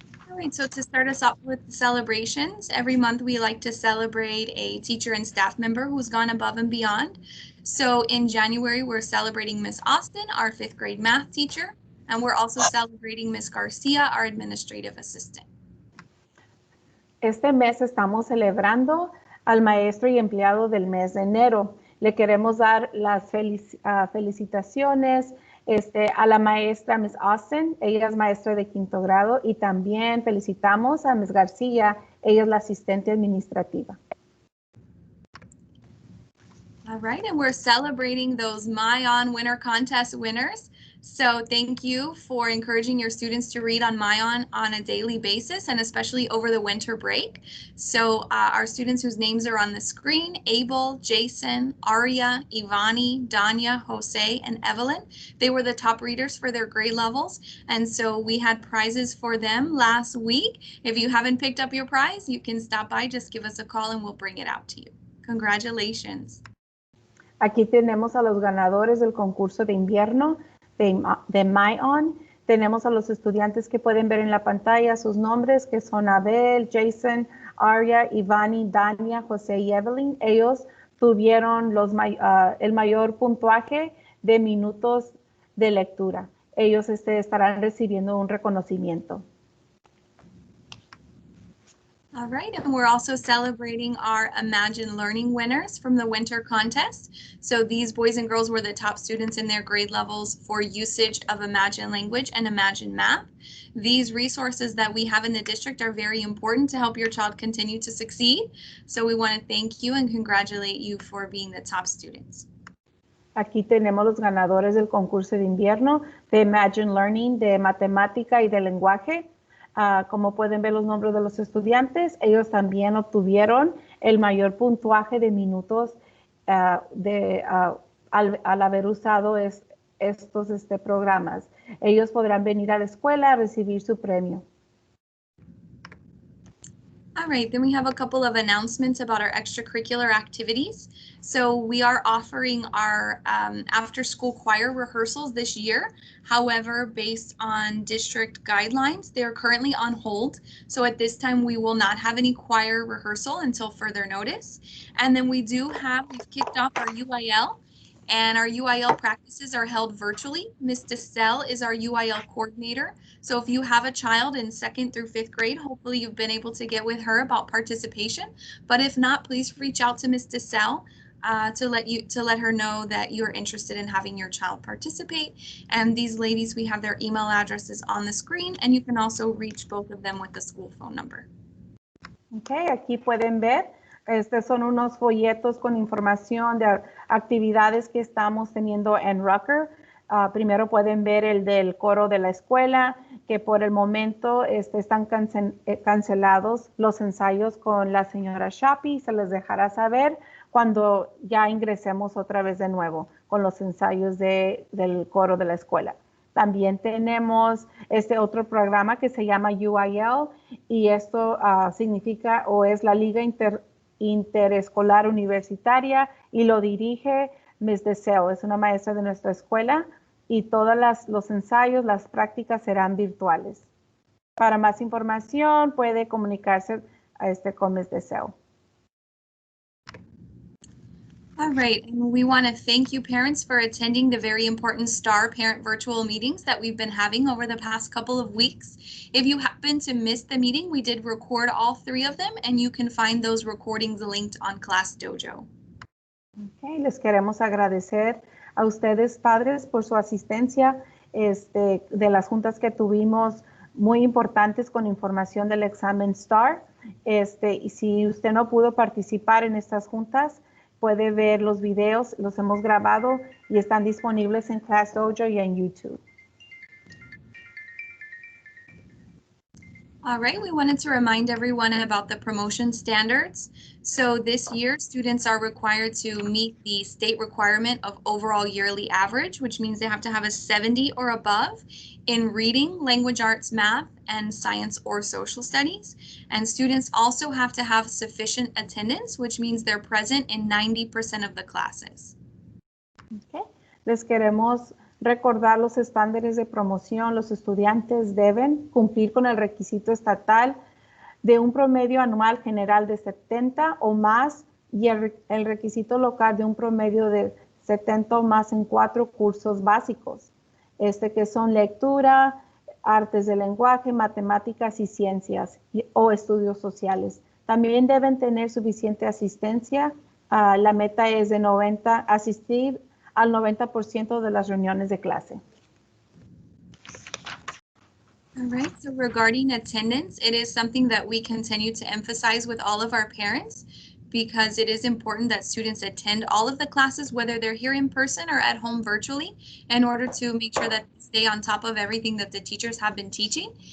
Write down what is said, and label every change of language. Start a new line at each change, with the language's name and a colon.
English: All right, so to start us off with celebrations, every month we like to celebrate a teacher and staff member who's gone above and beyond. So in January, we're celebrating Miss Austin, our 5th grade math teacher, and we're also celebrating Miss Garcia, our administrative assistant.
Spanish: Este mes estamos celebrando al maestro y empleado del mes de enero. Le queremos dar las felicitaciones a la maestra Miss Austin, ella es maestra de 5º grado, y también felicitamos a Miss García, ella es la asistente administrativa.
English: All right, and we're celebrating those MyOn Winter Contest winners. So thank you for encouraging your students to read on MyOn on a daily basis, and especially over the winter break. So our students whose names are on the screen, Abel, Jason, Aria, Ivani, Danya, Jose, and Evelyn, they were the top readers for their grade levels. And so we had prizes for them last week. If you haven't picked up your prize, you can stop by, just give us a call and we'll bring it out to you. Congratulations.
Spanish: Aquí tenemos a los ganadores del concurso de invierno de MyOn. Tenemos a los estudiantes que pueden ver en la pantalla sus nombres, que son Abel, Jason, Aria, Ivani, Dania, José y Evelyn. Ellos tuvieron el mayor puntuaje de minutos de lectura. Ellos estarán recibiendo un reconocimiento.
English: All right, and we're also celebrating our Imagine Learning winners from the winter contest. So these boys and girls were the top students in their grade levels for usage of Imagine Language and Imagine Math. These resources that we have in the district are very important to help your child continue to succeed. So we want to thank you and congratulate you for being the top students.
Spanish: Aquí tenemos los ganadores del concurso de invierno de Imagine Learning de matemática y de lenguaje. Como pueden ver los nombres de los estudiantes, ellos también obtuvieron el mayor puntuaje de minutos al haber usado estos programas. Ellos podrán venir a la escuela a recibir su premio.
English: All right, then we have a couple of announcements about our extracurricular activities. So we are offering our after-school choir rehearsals this year. However, based on district guidelines, they're currently on hold. So at this time, we will not have any choir rehearsal until further notice. And then we've kicked off our UIL. And our UIL practices are held virtually. Ms. DeSelle is our UIL coordinator. So if you have a child in 2nd through 5th grade, hopefully you've been able to get with her about participation. But if not, please reach out to Ms. DeSelle to let her know that you're interested in having your child participate. And these ladies, we have their email addresses on the screen, and you can also reach both of them with the school phone number.
Spanish: Okay, aquí pueden ver. Estos son unos folletos con información de actividades que estamos teniendo en Rucker. Primero pueden ver el del coro de la escuela, que por el momento están cancelados los ensayos con la señora Shapi. Se les dejará saber cuando ya ingresemos otra vez de nuevo con los ensayos del coro de la escuela. También tenemos este otro programa que se llama UIL y esto significa o es la Liga Interescolar Universitaria y lo dirige Ms. Deseo, es una maestra de nuestra escuela y todos los ensayos, las prácticas serán virtuales. Para más información puede comunicarse con Ms. Deseo.
English: All right, and we want to thank you parents for attending the very important STAR parent virtual meetings that we've been having over the past couple of weeks. If you happen to miss the meeting, we did record all 3 of them and you can find those recordings linked on Class Dojo.
Spanish: Okay, les queremos agradecer a ustedes padres por su asistencia de las juntas que tuvimos muy importantes con información del examen STAR. Y si usted no pudo participar en estas juntas, puede ver los videos, los hemos grabado y están disponibles en Class Dojo y en YouTube.
English: All right, we wanted to remind everyone about the promotion standards. So this year, students are required to meet the state requirement of overall yearly average, which means they have to have a 70 or above in reading, language arts, math, and science or social studies. And students also have to have sufficient attendance, which means they're present in 90% of the classes. Okay.
Spanish: Les queremos recordar los estándares de promoción. Los estudiantes deben cumplir con el requisito estatal de un promedio anual general de 70 o más y el requisito local de un promedio de 70 o más en 4 cursos básicos, que son lectura, artes del lenguaje, matemáticas y ciencias o estudios sociales. También deben tener suficiente asistencia. La meta es de asistir al 90% de las reuniones de clase.
English: All right, so regarding attendance, it is something that we continue to emphasize with all of our parents because it is important that students attend all of the classes, whether they're here in person or at home virtually, in order to make sure that they stay on top of everything that the teachers have been teaching.